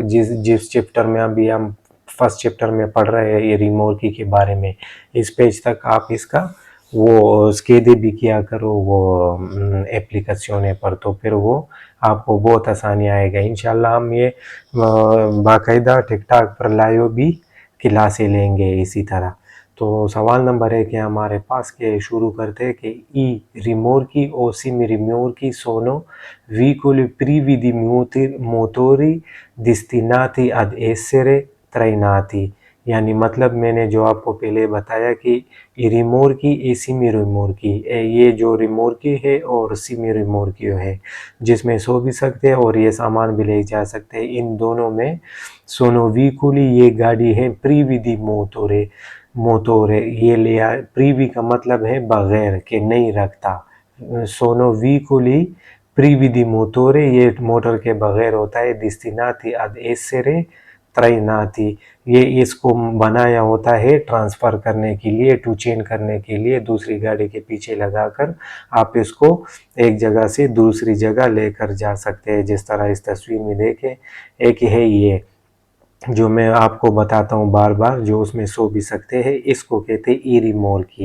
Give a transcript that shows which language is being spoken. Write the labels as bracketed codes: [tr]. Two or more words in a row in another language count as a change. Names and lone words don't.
[hi] जिस चैप्टर में अभी हम फर्स्ट चैप्टर में पढ़ रहे हैं ये रिमोर्की के बारे में, इस पेज तक आप इसका वो स्केदे भी किया करो वो एप्लीकेशन पर, तो फिर वो आपको बहुत आसानी आएगा इंशाल्लाह। हम ये बाकायदा टिकटॉक पर लाइव भी क्लासें लेंगे इसी तरह। तो सवाल नंबर 1 है हमारे पास के शुरू करते हैं कि ई [it] rimorchi o semi-rimorchi sono veicoli privi di motori destinati ad essere trainati। [hi] यानी मतलब मैंने जो आपको पहले बताया कि [it] rimorchi e semi rimorchi, [hi] ये जो रिमोर्की है और सिमी रिमोर्की है जिसमें सो भी सकते हैं और ये सामान भी ले जा सकते हैं। इन दोनों में [it] sono veicoli [hi] ये गाड़ी है [it] privi di motori, [hi] मोटोरे ये लिया। प्रीवी का मतलब है बगैर के, नहीं रखता। [it] sono veicoli privi di motori [hi] ये मोटर के बगैर होता है। [it] destinati ad essere trainati [hi] ये इसको बनाया होता है ट्रांसफ़र करने के लिए, [en] tow chain [hi] करने के लिए, दूसरी गाड़ी के पीछे लगाकर आप इसको एक जगह से दूसरी जगह लेकर जा सकते हैं। जिस तरह इस तस्वीर में देखें, एक है ये जो मैं आपको बताता हूँ बार बार, जो उसमें सो भी सकते हैं, इसको कहते हैं [it] i rimorchi.